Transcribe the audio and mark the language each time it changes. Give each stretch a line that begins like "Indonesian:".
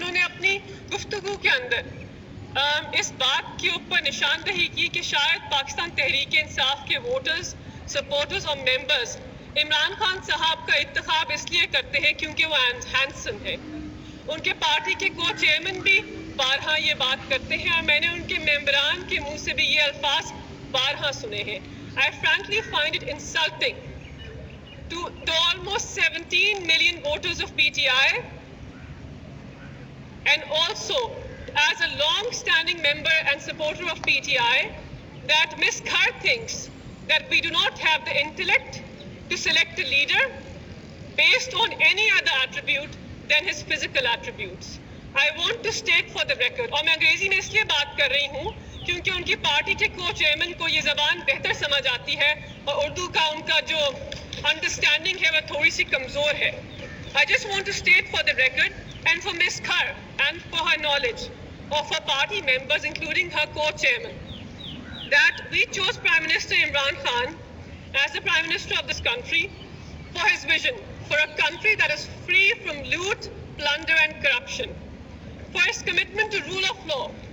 Urdu: انہوں نے اپنی گفتگو کے اندر اس بات کے اوپر نشاندہی کی کہ شاید پاکستان تحریک انصاف کے ووٹرز، سپورٹرز اور ممبرز عمران خان صاحب کا انتخاب اس لیے کرتے ہیں کیونکہ وہ ہینڈسم ہے. ان کے پارٹی کے کو چیئرمین بھی بارہا یہ بات کرتے ہیں، اور میں نے ان کے ممبران کے منہ سے بھی یہ الفاظ بارہا سنے ہیں.
English: I frankly find it insulting to almost 17 million voters of PTI, and also as a long-standing member and supporter of PTI, that Ms. Khar thinks that we do not have the intellect to select a leader based on any other attribute than his physical attributes. I want to state for the record,
Urdu: اور میں انگریزی میں اس لیے بات کر رہی ہوں کیونکہ ان کی پارٹی کے کو چیئرمین کو یہ زبان بہتر سمجھ آتی ہے اور اردو کا ان کا جو انڈرسٹینڈنگ ہے وہ تھوڑی سی کمزور ہے.
English: I just want to state for the record and for Ms. Khar and for her knowledge of her party members, including her co-chairman, that we chose Prime Minister Imran Khan as the Prime Minister of this country for his vision for a country that is free from loot, plunder and corruption, for his commitment to rule of law